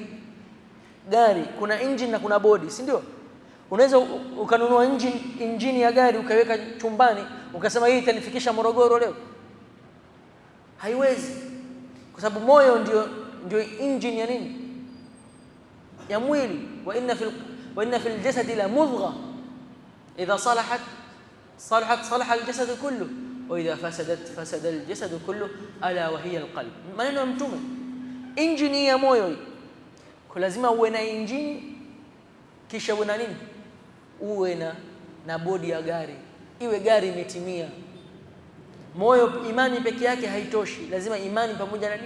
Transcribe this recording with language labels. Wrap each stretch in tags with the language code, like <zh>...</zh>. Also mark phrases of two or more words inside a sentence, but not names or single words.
<sw>Gari kuna engine na kuna body, si ndio? Unaweza ukanunua engine ya gari ukaweka chumbani ukasema hii itanifikisha Morogoro leo, haiwezi, kwa sababu moyo ndio engine ya nini? Ya mwili.</sw> <ar>وإن في الجسد لمضغة إذا صلحت صلح الجسد كله وإذا فسدت فسد الجسد كله ألا وهي القلب.</ar> <sw>Maneno ya Mtume. Engine ya moyo, kwa lazima uwe na engine, kisha uwe na nini? Uwe na bodi ya gari, iwe gari imetimia. Moyo, imani peke yake haitoshi, lazima imani pamoja na nini?</sw>